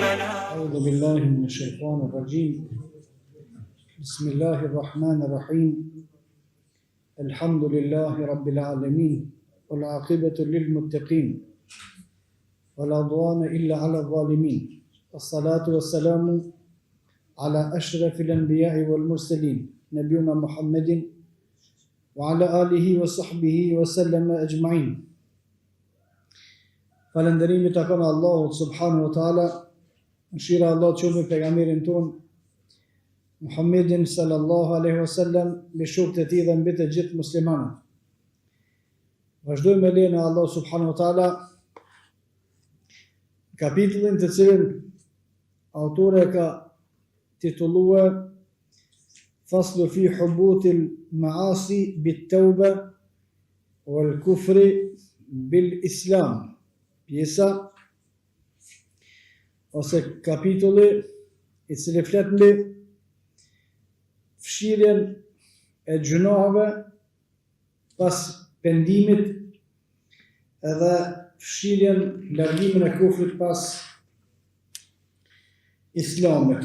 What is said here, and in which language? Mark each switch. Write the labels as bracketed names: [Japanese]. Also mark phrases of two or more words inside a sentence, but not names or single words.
[Arabic] أعوذ بالله من الشيطان الرجيم بسم الله الرحمن الرحيم الحمد لله رب العالمين والعاقبة للمتقين ولا عدوان إلا على الظالمين الصلاة والسلام على أشرف الأنبياء والمرسلين نبينا محمد وعلى آله وصحبه وسلم أجمعين. [Albanian] Falënderimi takon Allahut [Arabic] سبحانه وتعالى, [Albanian] mëshira Allah të qoftë pejgamberin ton Muhammedin [Arabic] صلى الله عليه وسلم, [Albanian] me shokët e tij dhe mbi të gjithë muslimanët. Vazhdojmë me lejen e Allah [Arabic] سبحانه وتعالى [Albanian] kapitullin të cilin autori ka titulluar Faslu fi hubutil maasi bit tauba wal kufri bil islam. Pjesa ose kapitulli i cili flet mbi fshirjen e gjunaheve pas pendimit edhe fshirjen, largimin e kufrit pas islamit.